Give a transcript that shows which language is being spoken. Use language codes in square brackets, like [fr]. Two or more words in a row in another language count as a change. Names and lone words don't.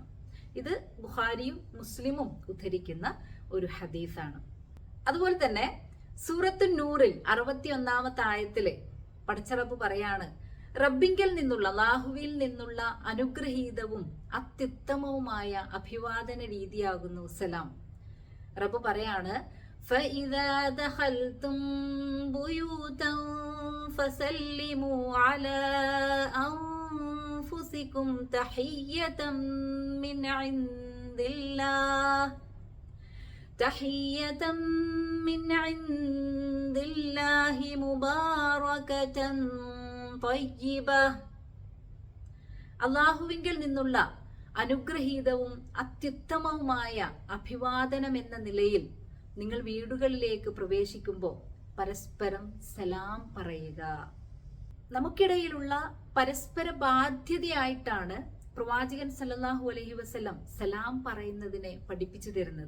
[ml] ഇത് ബുഖാരിയും മുസ്ലിമും ഉദ്ധരിക്കുന്ന ഒരു ഹദീസാണ്. അതുപോലെ തന്നെ സൂറത്തു നൂറിൽ 61-ാമത്തെ ആയത്തിലെ പടച്ച റബ്ബ് പറയാണ്, റബ്ബിങ്കിൽ നിന്നുള്ള, അല്ലാഹുവിൽ നിന്നുള്ള അനുഗ്രഹീതവും അത്യുത്തമവുമായ അഭിവാദന രീതിയാകുന്നു സലാം. റബ്ബ് പറയാണ്, [ar] فَإِذَا دَخَلْتُمْ بُيُوتًا فَسَلِّمُوا عَلَى أَنفُسِكُمْ تَحِيَّةً مِنْ عِنْدِ اللَّهِ مُبَارَكَةً طَيِّبَةً. [ml] അല്ലാഹുവിങ്കിൽ നിന്നുള്ള അനുഗ്രഹീതവും അത്യുത്തമവുമായ അഭിവാദനം എന്ന നിലയിൽ നിങ്ങൾ വീടുകളിലേക്ക് പ്രവേശിക്കുമ്പോൾ പരസ്പരം സലാം പറയുക. നമുക്കിടയിലുള്ള പരസ്പര ബാധ്യതയായിട്ടാണ് പ്രവാചകൻ [ar] صلى الله عليه وسلم [ml] സലാം പറയുന്നതിനെ പഠിപ്പിച്ചു തരുന്നത്.